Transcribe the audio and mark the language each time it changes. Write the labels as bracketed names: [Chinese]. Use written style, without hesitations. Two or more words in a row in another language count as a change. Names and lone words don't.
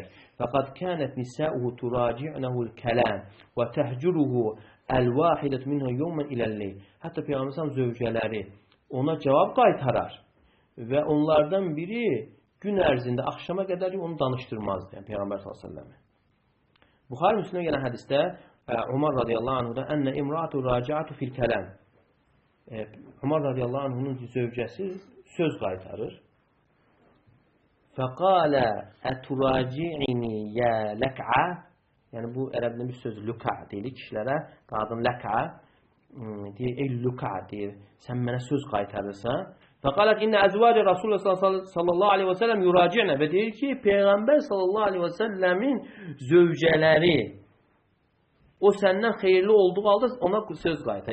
[Arabic] فقد كانت نساؤه يراجعنه الكلام وتهجره الواحدة منهن يوما إلى الليل. [Azerbaijani] Hətta Peyğəmbər sallallahu zövcələri ona cavab qaytarar və onlardan biri gün ərzində axşama qədər onu danışdırmazdı. Yəni Peyğəmbər [Arabic] صلى الله عليه وسلم. [Azerbaijani] Buxari Müslimə gələn hədisdə Umar radiyallahu anhuda [Arabic] أن امرأته راجعته في الكلام. [Azerbaijani] Umar radiyallahu anhunun zövcəsi söz qaytarır. [Arabic] فقال أتراجعينني يا لكع. [Azerbaijani] Yəni bu ərəbdə bir söz luka deyilir kişilərə. Qadın lak'a deyir, ey luka deyir. Sən mənə söz qaytarırsan. [Arabic] فقالت إن أزواج رسول الله صلى الله عليه وسلم يراجعنه [Azerbaijani] və deyir ki, Peyğəmbər sallallahu aleyhi və səlləmin zövcələri o səndən xeyirli olduğu halda ona söz qaytarır.